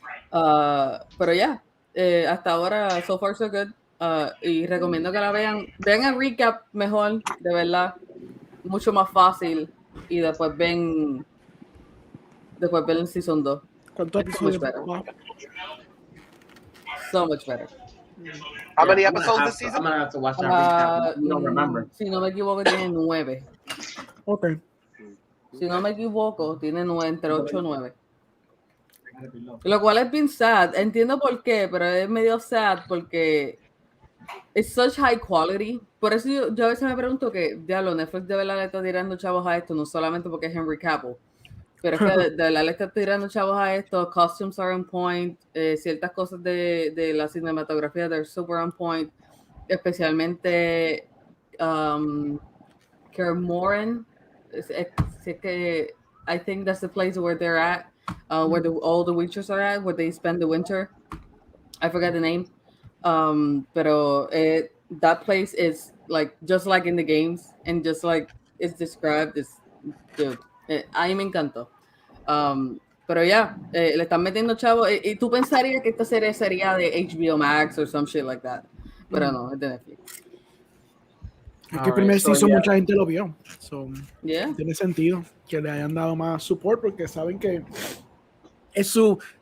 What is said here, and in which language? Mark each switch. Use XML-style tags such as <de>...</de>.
<es>Pero ya, hasta ahora</es> <en>so far so good.</en> <es>Y recomiendo que la vean el recap mejor, de verdad, mucho más fácil, y después ven el season 2. ¿Cuántos episodios?</es> <en>So much better. How many episodes this season? I'm gonna have to watch that recap. You don't remember.</en> <es>Si no me equivoco, tiene 9.</es> <en>Okay.</en> <es>Si no me equivoco, tiene 9, entre 8 o 9. Lo cual es bien sad. Entiendo por qué, pero es medio sad porque</es> <en>it's such high quality.</en> <es>Por eso yo a veces me pregunto que, diablo, Netflix de verdad le está tirando chavos a esto, no solamente porque es Henry Cavill, pero es que de verdad le está tirando chavos a esto.</es> <en>Costumes are on point,</en> <es>ciertas cosas de la cinematografía,</es> <en>they're super on point, especialmente Kaer Morhen. I think that's the place where they're at, where all the Witchers are at, where they spend the winter. I forgot the name. Pero that place is like just like in the games, and just like it's described, is dude.</en> <es>A mí me encantó. Pero ya, le están metiendo chavo, y tú pensarías que esta serie sería de HBO Max</es> <en>or some shit like that,</en> <es>pero no, es de Netflix. Es que el primer season mucha gente lo vio.</es> <en>So, Yeah.</en> <es>tiene sentido que le hayan dado más support porque saben que es su</es>